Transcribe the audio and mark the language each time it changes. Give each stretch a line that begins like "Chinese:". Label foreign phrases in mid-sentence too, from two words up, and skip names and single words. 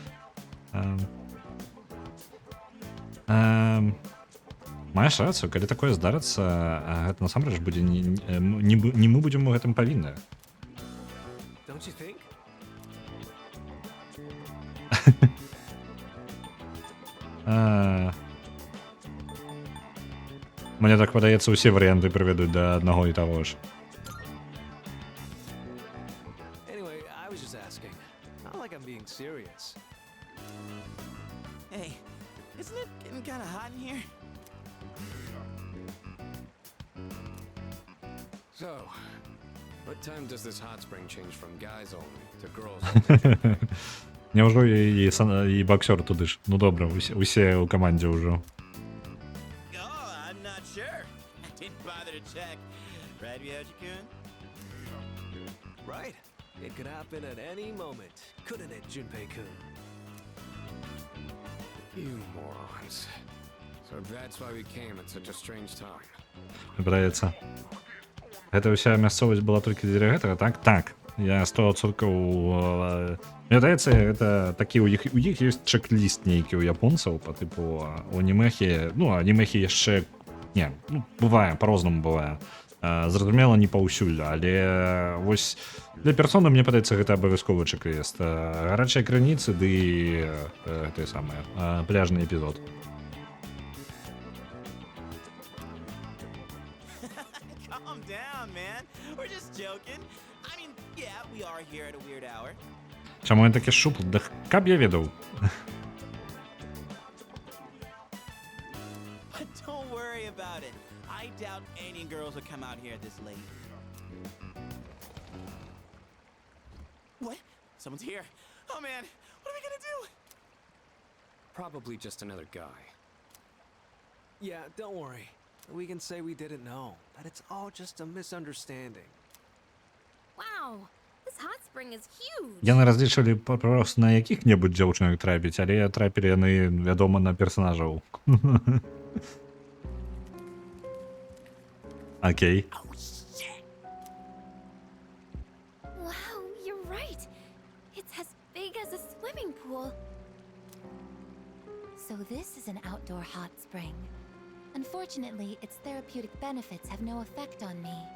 Belarusian: Маеш рацыю, калі такое здарыцца, гэта насамрэч будзе не мы будзем у гэтым павінны. Мне так падаецца, усе варыянты прывядуць да аднаго і таго ж.
English: So, what time does this hot spring change from guys only to girls only?
Belarusian: Няўжо і боксёр туды ж? Ну добра, усе ў камандзе ўжо.
English: Right. It could happen at any moment, couldn't it, Junpei-kun? You morons. So that's why we came at such a strange time.
Belarusian: Падаецца. Гэта ўся мясцовасць была толькі для гэтага, так? Так. Я 100%... Мне здаецца, гэта такі у іх ёсць чек-ліст нейкі ў японцаў па тыпу у анімехі. Ну, анімехі яшчэ... Не, бывае, па-рознаму бывае. Зразумела, не паўсюль, але вось для персоны, мне падаецца, гэта абавязковы чек-ліст. Гарачыя крыніцы ды гэты самы пляжны эпізод. Чаму я такі шуплы? Да каб я ведаў.
English: Someone's here. Oh man, what are we gonna do? Probably just another guy. Yeah, don't worry. we can say we didn't know, that it's all just a misunderstanding. Wow, this hot spring is huge.
Belarusian: Яны разлічвалі просто на якіх-небудзь дзяўчынак трапіць, але трапілі яны, вядома, на персанажаў. Окей.
English: Oh, shit! Wow, you're right. It's as big as a swimming pool. So this is an outdoor hot spring. Unfortunately, its therapeutic benefits have no effect on me.